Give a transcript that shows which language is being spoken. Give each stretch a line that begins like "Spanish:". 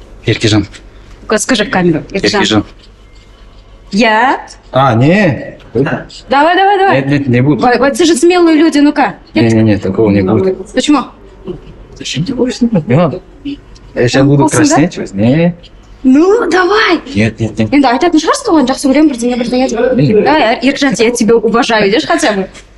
Russian: Еркежан. Скажи в камеру. Еркежан. Я? не. Давай. Нет, не буду. Бойцы же смелые люди, ну-ка. Не, такого не будет. Почему? Зачем ты будешь снимать? Не надо. Я сейчас буду Вкусно, да? краснеть. Не. Ну, давай. Нет.
Kazakh: Енді айтатын шығарсың ғой, жақсы көремін, бірдеңе.
Russian: Давай, Еркежан, я тебя уважаю, видишь, хотя бы.